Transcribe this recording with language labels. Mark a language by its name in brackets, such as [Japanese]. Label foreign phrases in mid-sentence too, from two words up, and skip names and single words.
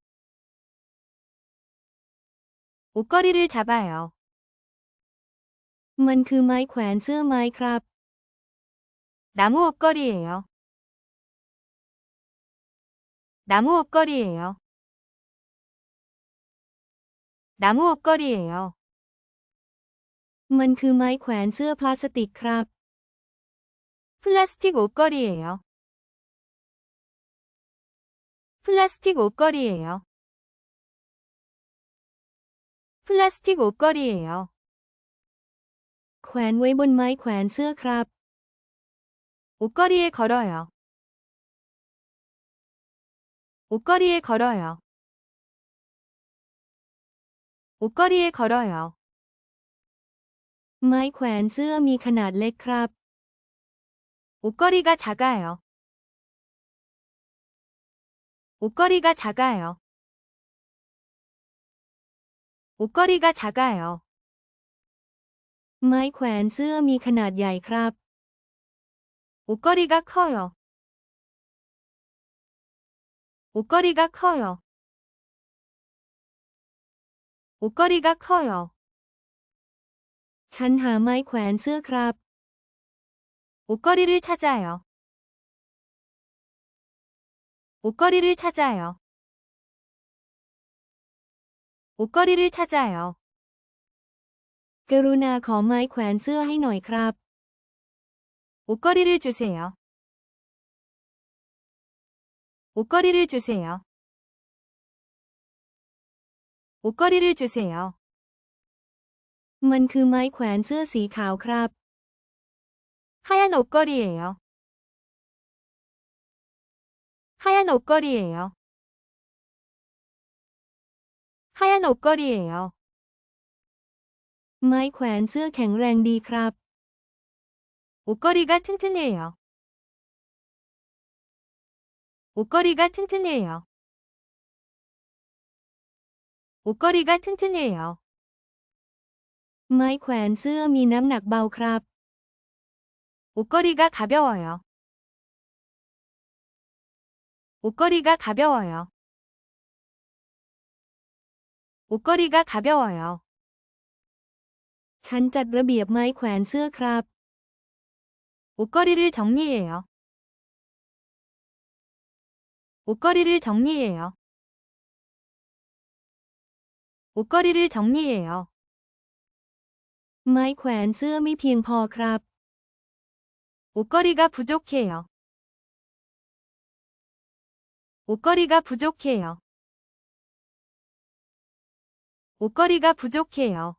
[Korean] 옷걸이를 잡아요. [Thai] มันคือไม้แขวนเสื้อไม้ครับ [Korean] 나무 옷걸이에요. 나무 옷걸이에요. 나무 옷걸이에요. [Thai] มันคือไม้แขวนเสื้อพลาสติกครับ [Korean] 플라스틱 옷걸이에요. 플라스틱 옷걸이에요. 플라스틱 옷걸이에요. [Thai] แขวนไว้บนไม้แขวนเสื้อครับ [Korean] 옷걸이에 걸어요. 옷걸이에 걸어요. 옷걸이에 걸어요. [Thai] ไม้แขวนเสื้อมีขนาดเล็กครับ [Korean] 옷걸이가 작아요. 옷걸이가 작아요. 옷걸이가 작아요. [Thai] ไม้แขวนเสื้อมีขนาดใหญ่ครับ [Korean] 옷걸이가 커요. 옷걸이가 커요. 옷걸이가 커요. [Thai] ฉันหาไม้แขวนเสื้อครับ [Korean] 옷걸이를 찾아요. 옷걸이를 찾아요. 옷걸이를 찾아요. [Thai] กรุณาขอไม้แขวนเสื้อให้หน่อยครับ [Korean] 옷걸이를 주세요. 옷걸이를 주세요. 옷걸이를 주세요. [Thai] มันคือไม้แขวนเสื้อสีขาวครับ [Korean] 하얀 옷걸이에요. 하얀 옷걸이에요. 하얀 옷걸이에요. [Thai] ไม้แขวนเสื้อแข็งแรงดีครับ [Korean] 옷걸이가 튼튼해요. 옷걸이가 튼튼해요. 옷걸이가 튼튼해요. [Thai] ไม้แขวนเสื้อมีน้ำหนักเบาครับ [Korean] 옷걸이가 가벼워요. 옷걸이가 가벼워요. 옷걸이가 가벼워요. [Thai] ฉันจัดระเบียบไม้แขวนเสื้อครับ [Korean] 옷걸이를 정리해요. 옷걸이를 정리해요. 옷걸이를 정리해요. [Thai] ไม้แขวนเสื้อไม่เพียงพอครับ [Korean] 옷걸이가 부족해요. 옷걸이가 부족해요. 옷걸이가 부족해요.